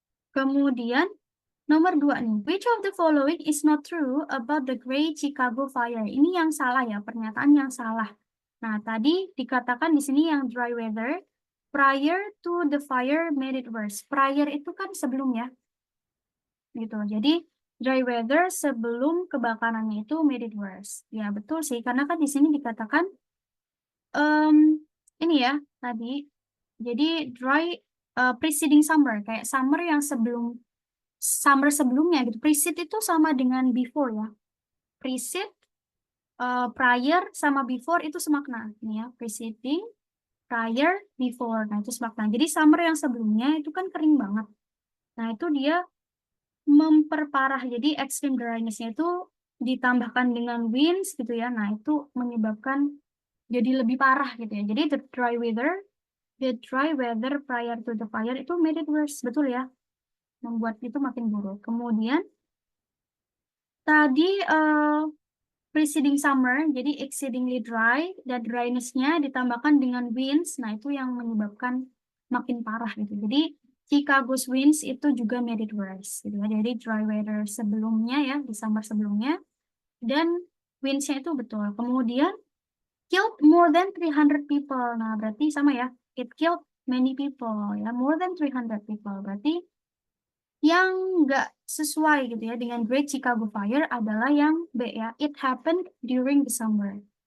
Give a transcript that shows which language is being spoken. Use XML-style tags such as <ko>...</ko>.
<id>Kemudian nomor 2 nih,</id> <en>which of the following is not true about the Great Chicago Fire?</en> <id>Ini yang salah ya, pernyataan yang salah. Nah, tadi dikatakan di sini yang</id> <en>dry weather, prior to the fire made it worse.</en> <id>Prior itu kan sebelum ya, gitu. Jadi</id> <en>dry weather</en> <id>sebelum kebakarannya itu</id> <en>made it worse.</en> <id>Ya betul sih, karena kan di sini dikatakan ini ya tadi. Jadi</id> <en>dry preceding summer,</en> <id>kayak summer yang summer sebelumnya gitu. Precede itu sama dengan before ya. Precede, prior sama before itu semakna. Ini ya, preceding, prior, before. Nah, itu semakna. Jadi summer yang sebelumnya itu kan kering banget. Nah, itu dia memperparah. Jadi</id> <en>extreme dryness-nya</en> <id>itu ditambahkan dengan winds gitu ya. Nah, itu menyebabkan jadi lebih parah gitu ya. Jadi</id> <en>the dry weather prior to the fire itu made it worse.</en> <id>Betul ya? Membuat itu makin buruk. Kemudian tadi</id> <en>preceding summer,</en> <id>jadi</id> <en>exceedingly dry,</en> <id>dan dryness-nya ditambahkan dengan winds, nah itu yang menyebabkan makin parah gitu. Jadi Chicago's winds itu juga</id> <en>made it worse</en> <id>gitu ya. Jadi dry weather sebelumnya ya, di summer sebelumnya, dan winds-nya itu betul. Kemudian</id> <en>killed more than 300 people.</en> <id>Nah, berarti sama ya,</id> <en>it killed many people ya, more than 300 people.</en> <id>Berarti yang nggak sesuai gitu ya dengan Great Chicago Fire adalah yang B ya.</id> <en>It happened during the summer.</en>